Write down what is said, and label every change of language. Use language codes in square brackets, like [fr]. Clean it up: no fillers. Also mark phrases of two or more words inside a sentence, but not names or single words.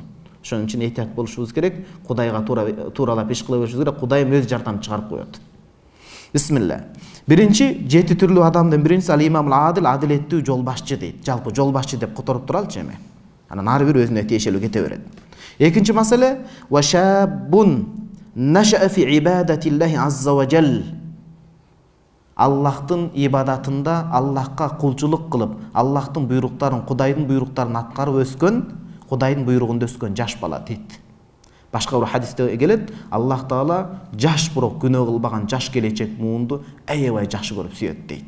[ky] Ошон үчүн этият болушубуз керек, Кудайга тууралап иш кыла беришибиз керек, Кудай өз жардам чыгарып коет. Бисмилла. Биринчи, 7 түрлүү адамдын биринчиси [ar] الإمام العادل, [ky] адилеттүү жол башчы дейт. Жалпы жол башчы деп которуп туралчы эми. Анан ары бир өзүнө тиешелүү кете берет. Экинчи маселе, [ar] وشاب نشأ في عبادة الله عز وجل. [ky] Аллахтын ибадатында Аллахка кулчулук кылып, Аллахтын буйруктарын, Кудайдын буйруктарын аткарып өскөн, Кудайдын буйругунда өскөн жаш бала дейт. Башка бир хадисте келет, Аллах Таала жаш бирок күнөө кылбаган жаш келечек муунду аябай жакшы көрүп сүйөт дейт.